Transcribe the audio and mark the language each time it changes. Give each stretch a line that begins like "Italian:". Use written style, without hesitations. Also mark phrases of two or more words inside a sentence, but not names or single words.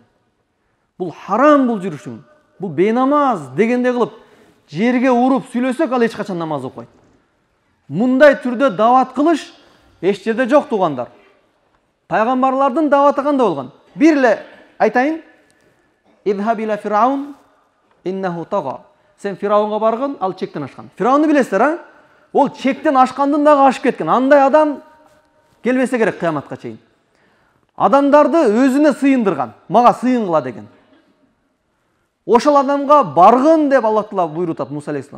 Kyrgyz: Бул харам бул жүрүшүң. Бул бейнамаз дегенде кылып жерге уруп сүйлөсөк, ал эч качан намаз окубайт. Мындай түрдө дават кылыш эч жерде жок туугандар. Пайгамбарлардын даваты кандай болгон? Бир эле айтайын.
Arabic: اذهب إلى فرعون إنه طغى.
Kyrgyz: Сен Фираунга баргын, ал чектен ашкан. Фирауну билесиздер, а? Ол чектен ашкандын дагы ашып кеткен. Андай адам келбесе керек кыяматка чейин. Адамдарды өзүнө сыйындырган, мага сыйынгыла деген. Ошол адамга баргын деп Аллах Таала буйрутат Муса алейхиссалам.